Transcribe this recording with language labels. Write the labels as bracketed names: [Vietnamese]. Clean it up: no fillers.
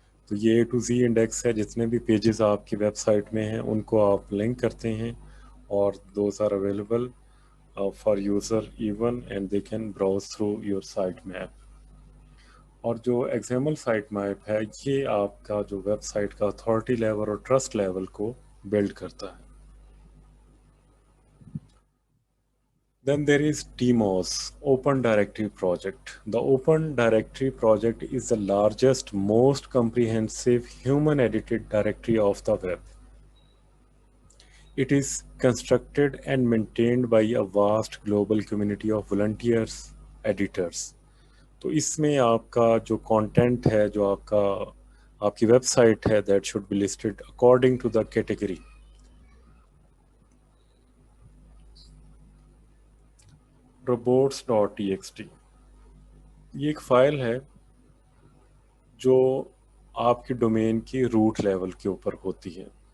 [Urdu] تو یہ A to Z index ہے. جتنے بھی پیجز آپ کی ویب سائٹ میں ہیں ان کو آپ لنک کرتے ہیں اور [English] Those are available for user even and they can browse through your site map. [Urdu] اور جو ایگزامل سائٹ میپ ہے یہ آپ کا جو ویب سائٹ کا اتھارٹی لیول اور ٹرسٹ لیول کو بلڈ کرتا ہے. [English] Then there is DMOS, Open Directory Project. The Open Directory Project is the largest, most comprehensive human-edited directory of the web. It is constructed and maintained by a vast global community of volunteers, editors. [Urdu] تو اس میں آپ کا جو content ہے جو آپ کی web site ہے [English] That should be listed according to the category. [Urdu] robots.txt یہ ایک فائل ہے جو آپ کی ڈومین کی روٹ لیول کے اوپر ہوتی ہے.